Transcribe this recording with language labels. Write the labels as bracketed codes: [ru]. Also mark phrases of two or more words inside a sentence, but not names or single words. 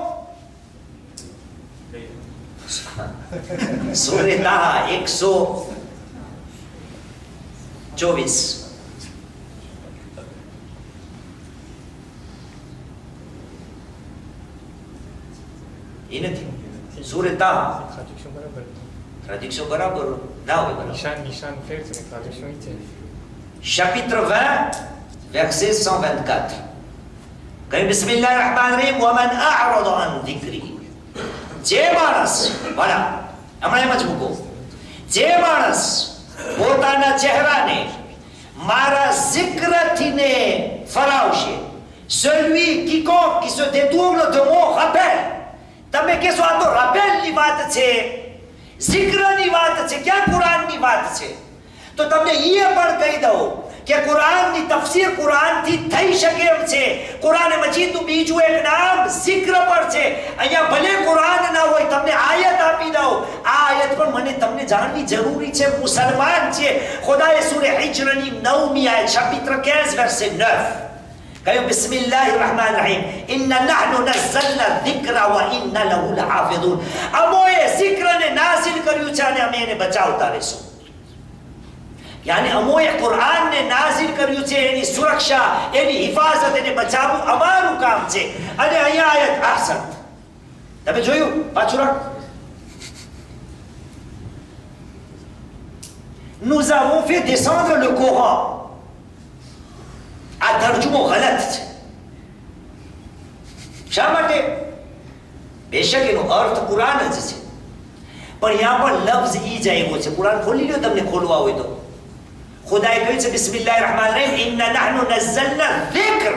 [gu] સૂરે તાહા 124 એ નથી સૂરે તાહા traduction બરાબર ના હોય બરાબર નિશાન ફેર છે traduction ઈ છે [fr] chapitre 20 verset 124 [gu] કહે [ar] بسم الله الرحمن الرحيم ومن أعرض عن ذكري [gu] જે માણસ બડા હમણાં એમ જ મૂકો જે માણસ પોતાના ચહેરાને મારા zikરથીને ફરાવશે [fr] celui quiconque qui se détourne de mon rappel [gu] તમે કહેશો આ તો rappelની વાત છે zikરની વાત છે ક્યાં કુરાનની વાત છે તો તમને એ પણ કહી દઉં કે કુરાનની તફસીર કુરાનથી થઈ શકે એમ છે. કુરાન મજીદનું બીજું એક નામ zikr પર છે. અહીંયા ભલે કુરાન ના હોય, તમને આયત આપી દઉં, આ આયત પણ મને તમને જાણવી જરૂરી છે. મુસલમાન છે. ખુદાએ સૂરે હિજ્રની 9મી આયત [fr] chapitre 15 verset 9 [gu] કહ્યું, [ar] بسم الله الرحمن الرحيم إنا نحن نزلنا الذكر وإنا له لحافظون. [gu] અમોએ zikરને નાઝિલ કર્યું છે અને અમે એને બચાવતા રહીશું. યાની અમોએ કુરાનને નાઝિલ કર્યું છે, એની સુરક્ષા, એની હિફાજત, એને બચાવવું અમારું કામ છે. અને અહીંયા આયત આસન તમે જોયું, પાછું રાખ. [fr] Nous avons fait descendre le Coran. [gu] આ તર્જુમો ગલત છે. શા માટે? બેશક એનો અર્થ કુરાન જ છે, પણ यहाँ પણ લફ્ઝ ઈ જ આવ્યો છે. કુરાન ખોલી લ્યો, તમને ખોલવા હોય તો. ખુદાએ કહ્યું છે [ar] بسم الله الرحمن الرحيم إنا نحن نزلنا الذكر.